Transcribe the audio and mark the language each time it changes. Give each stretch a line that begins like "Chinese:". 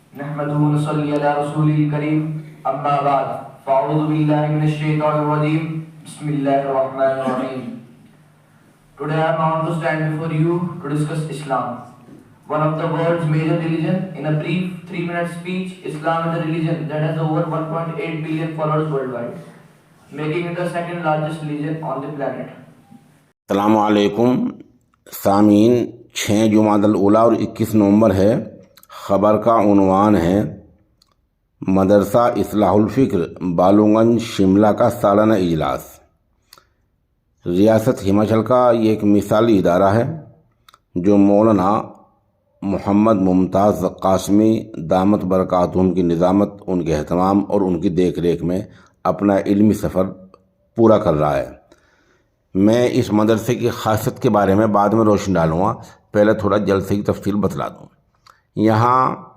Arabic: نحمده ونصلي على رسوله الكريم أما بعد فأعوذ بالله من الشيطان الرجيم بسم الله الرحمن الرحيم.
English: Today I am honored to stand before you to discuss Islam, one of the world's major religion. In a brief 3-minute speech, Islam is a religion that has over 1.8 billion followers worldwide, making it the second largest religion on the planet.
Urdu: السلام علیکم سامعین، 6 جمادی الاولیٰ اور 21 نومبر ہے۔ خبر کا عنوان ہے مدرسہ اصلاح الفکر بالونگنج شملہ کا سالانہ اجلاس۔ ریاست ہماچل کا یہ ایک مثالی ادارہ ہے جو مولانا محمد ممتاز قاسمی دامت برکاتہم کی نظامت، ان کے اہتمام اور ان کی دیکھ ریکھ میں اپنا علمی سفر پورا کر رہا ہے۔ میں اس مدرسے کی خاصیت کے بارے میں بعد میں روشنی ڈالوں گا، پہلے تھوڑا جلسے کی تفصیل بتلا دوں۔ یہاں